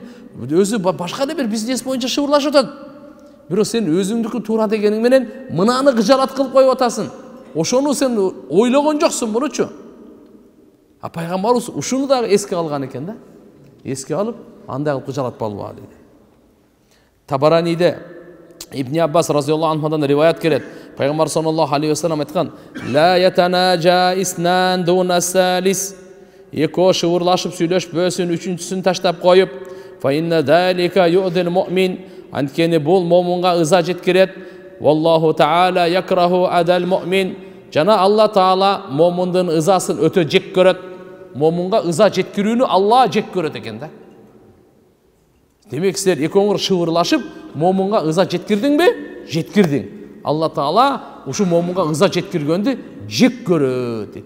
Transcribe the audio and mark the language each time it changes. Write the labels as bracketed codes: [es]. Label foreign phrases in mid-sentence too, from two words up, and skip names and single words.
[ky] Өзү башка да бир бизнес боюнча шыбырлашып атат. Бирок сен өзүңдүкү туура дегениң менен мынаны кыжалат кылып коюп атасың. Ошону сен ойлогон жоксуң мунучу. А пайгамбарыбыз ушуну да эске алган экен да. Эске алып, андай кылып кыжалат болбо дейт. Табараниде Ибн Аббас [ar] رضي الله عنهдан [ky] риваят келет. [ar] Пайгамбар صلى الله عليه وسلم айткан: "لا يتناجى اثنان دون الثالث". [ky] Экөө шыбырлашып сүйлөшпөсүн, үчүнчүсүн таштап коюп, [ar] "فإن ذلك يؤذي المؤمن", [ky] анткени бул момунга ыза жеткирет. [ar] "والله تعالى يكره أذى المؤمن", [ky] жана Алла таала момундун ызасын өтө жек көрөт. Момунга ыза жеткирүүнү Алла жек көрөт экен да. Демек силер экөөңөр шыбырлашып, момунга ыза жеткирдиңби? Жеткирдиң. Алла таала ушу момунга ыза жеткиргөндү жек көрөт дейт.